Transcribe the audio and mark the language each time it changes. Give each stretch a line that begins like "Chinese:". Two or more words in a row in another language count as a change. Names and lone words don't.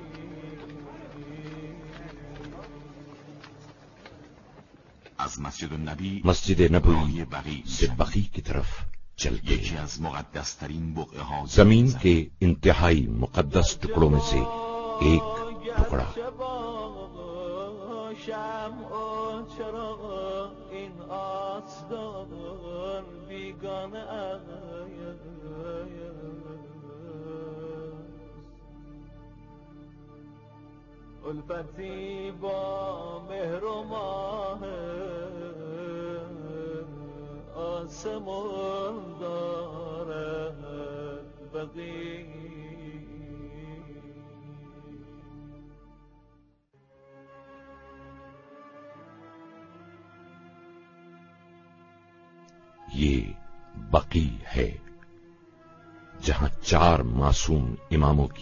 Persian: از مسجد النبی
Hindi: मस्जिद
Persian: راهی
Hindi: नबवी
Persian: بقیع
Hindi: से
Persian: می‌شوید.
Hindi: बकी की तरफ चलते
Persian: یکی از مقدس ترین بقعه ها
Hindi: जमीन के इंतहाई मुकद्दस टुकड़ों में से एक टुकड़ा
Persian: شمع و چراغ این آستان بیگانه است. الفتی با مهر و ماه آسمان دارد بقیع.
Hindi: ये बकी है, जहां 4 मासूम इमामों की